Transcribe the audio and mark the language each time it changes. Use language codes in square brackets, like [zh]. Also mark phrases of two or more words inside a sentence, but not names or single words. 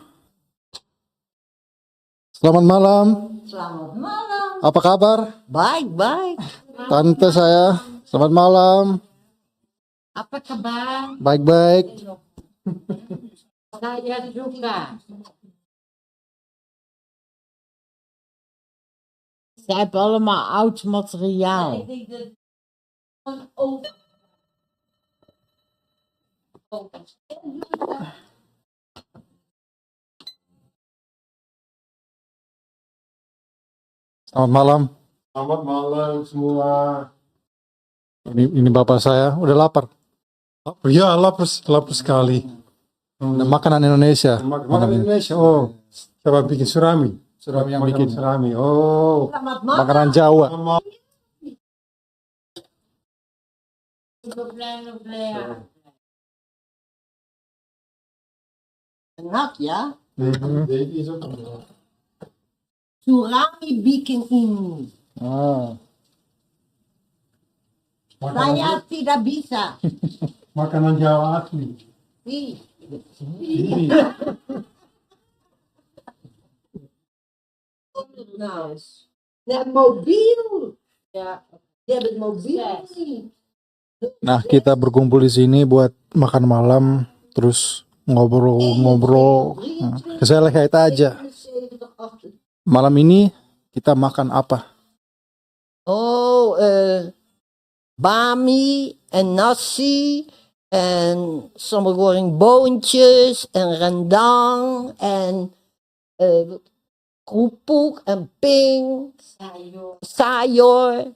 [id] Selamat malam. Selamat malam. Apa kabar? Baik. Tante saya, selamat malam. Apa kabar? Baik-baik. Saya juga. [nl] Ze hebben allemaal oud materiaal. [id] Selamat malam. Selamat malam semua. Ini bapak saya, udah lapar. Ya, lapar sekali. Makanan Indonesia. Makanan Indonesia. Oh, siapa bikin surami? Surami yang Makan bikin. surami. Oh, Selamat Makanan Jawa. Enak ya. [nl] Deze is ook. [id] Surami bikin ini. Ah. Saya tidak bisa. Makanan Jawa asli. Ih, Ini. [nl] nou. Net mobiel. Ja. Je hebt het mobiel niet. [id] Nah, kita berkumpul di sini buat makan malam, terus ngobrol-ngobrol. Nah, gezelligheid aja. 77, Malam ini kita makan apa? [nl] Oh, bami en nasi en sommige goreng boontjes en rendang en kroephoek en ping, sayor.